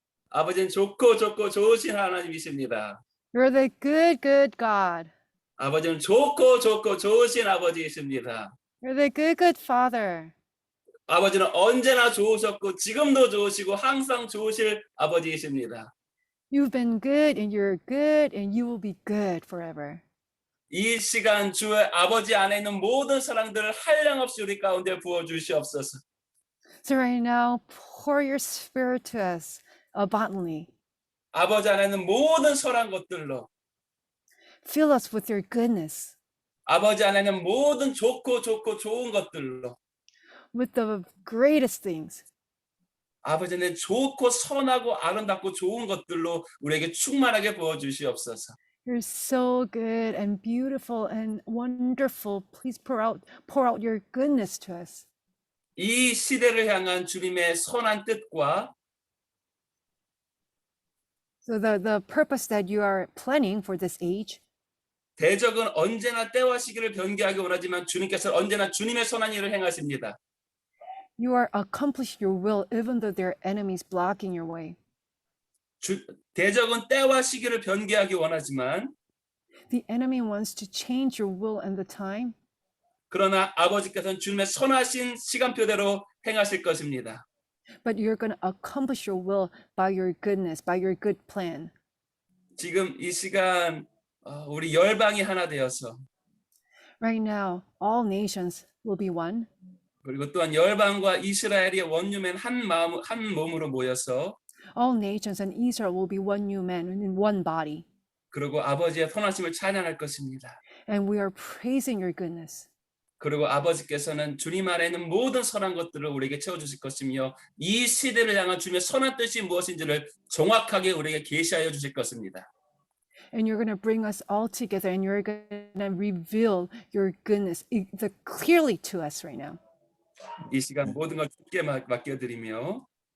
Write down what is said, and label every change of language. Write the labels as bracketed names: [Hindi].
[Korean] 아버지는 좋고 좋으신 하나님이십니다. [English] You're the good God. [Korean] 아버지는 좋고 좋으신 아버지이십니다. [English] You're the good Father. [Korean] 아버지는 언제나 좋으셨고 지금도 좋으시고 항상 좋으실 아버지이십니다. [English] You've been good and you're good and you will be good forever. [Korean] 이 시간 주의 아버지 안에 있는 모든 사랑들을 한량없이 우리 가운데 부어주시옵소서. [English] So right now, pour your spirit to us abundantly. [Korean] 아버지 안에 있는 모든 선한 것들로 [English] Fill us with your goodness, [Korean] 아버지 안에 있는 모든 좋고 좋은 것들로 [English] with the greatest things. [Korean] 아버지는 좋고 선하고 아름답고 좋은 것들로 우리에게 충만하게 부어주시옵소서. [English] You're so good and beautiful and wonderful. Please pour out your goodness to us. [Korean] 이 시대를 향한 주님의 선한 뜻과 [English] So the purpose that you are planning for this age, [Korean] 대적은 언제나 때와 시기를 변개하기 원하지만 주님께서는 언제나 주님의 선한 일을 행하십니다. [English] you are accomplishing your will even though there are enemies blocking your way. [Korean] 대적은 때와 시기를 변개하기 원하지만 [English] The enemy wants to change your will and the time, [Korean] 그러나 아버지께서는 주님의 선하신 시간표대로 행하실 것입니다. [English] but you're going to accomplish your will by your goodness, by your good plan. [Korean] 지금 이 시간 우리 열방이 하나 되어서 [English] Right now, all nations will be one. [Korean] 그리고 또한 열방과 이스라엘이 원유맨 한 몸으로 모여서 [English] All nations and Israel will be one new man in one body. [Korean] 그리고 아버지의 선하심을 찬양할 것입니다. [English] And we are praising your goodness. [Korean] 그리고 아버지께서는 주님 안에 있는 모든 선한 것들을 우리에게 채워주실 것이며 이 시대를 향한 주님의 선한 뜻이 무엇인지를 정확하게 우리에게 계시하여 주실 것입니다. [English] And you're going to bring us all together and you're going to reveal your goodness clearly to us right now. [Korean] 이 시간 모든 걸 주께 맡겨드리며